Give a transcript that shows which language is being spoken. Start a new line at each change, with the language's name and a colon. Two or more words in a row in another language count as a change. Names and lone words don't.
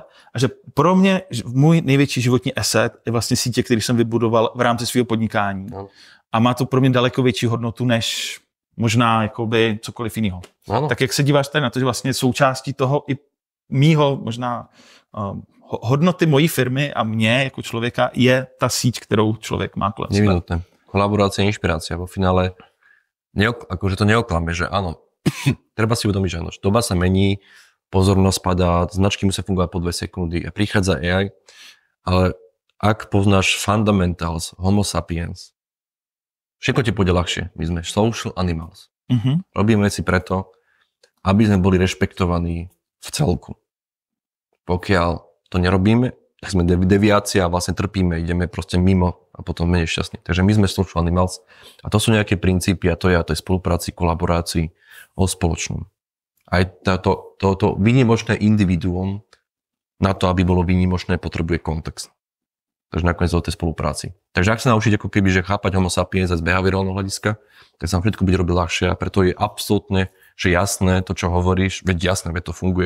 Czech: A že pro mě můj největší životní asset je vlastně sítě, který jsem vybudoval v rámci svého podnikání. Ano. A má to pro mě daleko větší hodnotu, než možná jakoby cokoliv jiného. Tak jak se díváš tady na to, že vlastně součástí toho i mýho možná hodnoty mojí firmy a mě jako člověka je ta síť, kterou člověk má kolem sebe.
Slovak: Nevinutné. Kolaborácia, inšpirácia. Vo finále akože to neoklame, že áno. Treba si uvedomiť, že áno, doba sa mení, pozornosť padá, značky musia fungovať po 2 sekundy a prichádza AI, ale ak poznáš fundamentals,
Latin: homo sapiens,
Slovak: všetko ti pôjde ľahšie. My sme
English: social animals.
Slovak: Robíme veci preto, aby sme boli rešpektovaní v celku. Pokiaľ to nerobíme, tak sme deviácia a vlastne trpíme, ideme proste mimo a potom menej šťastní. Takže my sme
English: social animals
Slovak: a to sú nejaké princípy a to je spolupráci, kolaborácii o spoločnom. Aj toto výnimočné individuum na to, aby bolo výnimočné, potrebuje kontext. Takže nakoniec o tej spolupráci. Takže ak sa naučiť ako keby, že chápať
Latin: homo sapiens
Slovak: z behaviorálneho hľadiska, tak sa vám všetko bude robiť ľahšie a preto je absolútne, že jasné to, čo hovoríš, veď jasné, veď to funguje.